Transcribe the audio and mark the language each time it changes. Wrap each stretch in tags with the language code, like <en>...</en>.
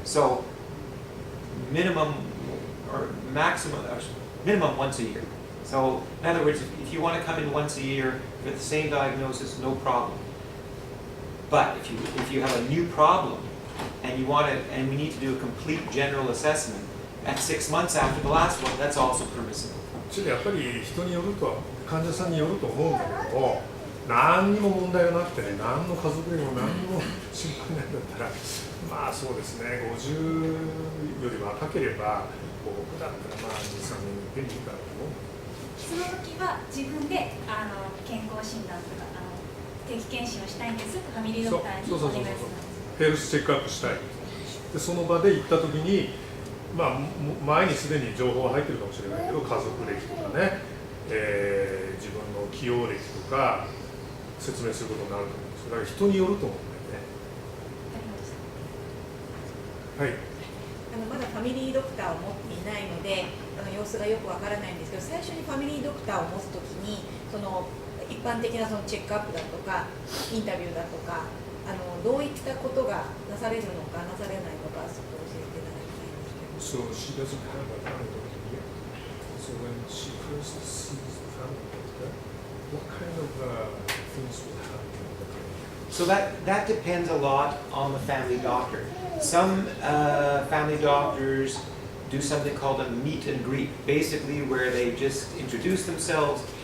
<en>So minimum or maximum, minimum once a year. So in other words, if you want to come in once a year for the same diagnosis, no problem. But if you have a new problem and you want to, and we need to do a complete general assessment at 6 months after the last one, that's also permissible.</en> <ja>ちょっとやっぱり人によると、患者さんによると思うんだけども、何にも問題がなくてね、何の家族にも何にも心配ないんだったら、まあそうですね、50より若ければ、僕だったらまあ2、3年でいいかなと思う。その時は自分で健康診断とか定期検診をしたいんですファミリードクターにお願いするんです。ヘルスチェックアップしたい。でその場で行った時に、まあ前にすでに情報は入ってるかもしれないけど、家族歴とかね、自分の起用歴とか説明することになると思うんです。だから人によると思うんだよね。はい。まだファミリードクターを持っていないので様子がよくわからないんですけど、最初にファミリードクターを持つときにその一般的なそのチェックアップだとかインタビューだとかどういったことがなされるのかなされないのかそこを教えていただきたいんですけど。</ja> <en>So she doesn't have a family doctor yet. So when she first sees the family doctor, what kind of things will happen? So that depends a lot on the family doctor. Some family doctors do something called a meet and greet, basically where they just introduce themselves.</en>